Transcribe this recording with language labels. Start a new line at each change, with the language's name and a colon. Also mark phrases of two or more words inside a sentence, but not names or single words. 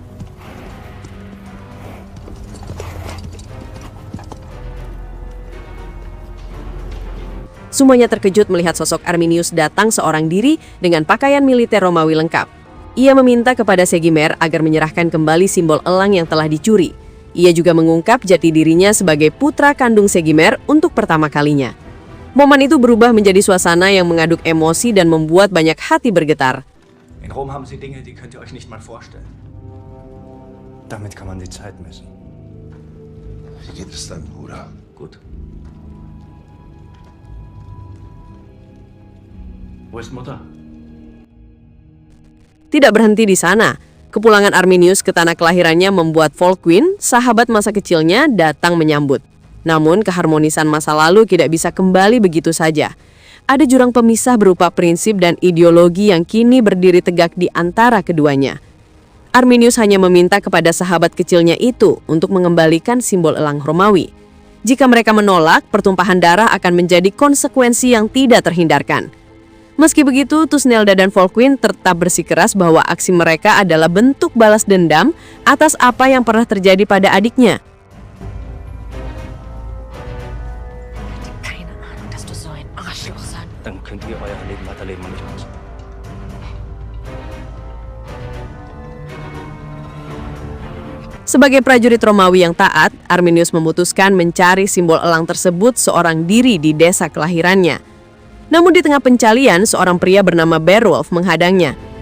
Indonesian: Semuanya terkejut melihat sosok Arminius datang seorang diri dengan pakaian militer Romawi lengkap. Ia meminta kepada Segimer agar menyerahkan kembali simbol elang yang telah dicuri. Ia juga mengungkap jati dirinya sebagai putra kandung Segimer untuk pertama kalinya. Momen itu berubah menjadi suasana yang mengaduk emosi dan membuat banyak hati bergetar.
German: In Rom haben sie Dinge, die könnt ihr euch nicht mal vorstellen. Damit kann man die Zeit messen. Wie geht es deinem Bruder? Gut. Wo ist Mutter?
Indonesian: Tidak berhenti di sana. Kepulangan Arminius ke tanah kelahirannya membuat Volkwin, sahabat masa kecilnya, datang menyambut. Namun keharmonisan masa lalu tidak bisa kembali begitu saja. Ada jurang pemisah berupa prinsip dan ideologi yang kini berdiri tegak di antara keduanya. Arminius hanya meminta kepada sahabat kecilnya itu untuk mengembalikan simbol elang Romawi. Jika mereka menolak, pertumpahan darah akan menjadi konsekuensi yang tidak terhindarkan. Meski begitu, Tusnelda dan Volkwin tetap bersikeras bahwa aksi mereka adalah bentuk balas dendam atas apa yang pernah terjadi pada adiknya.
German: Dann könnt ihr euer Leben weiterleben und nicht uns.
Indonesian: Sebagai prajurit Romawi yang taat, Arminius memutuskan mencari simbol elang tersebut seorang diri di desa kelahirannya. Namun di tengah pencarian, seorang pria bernama Beowulf menghadangnya.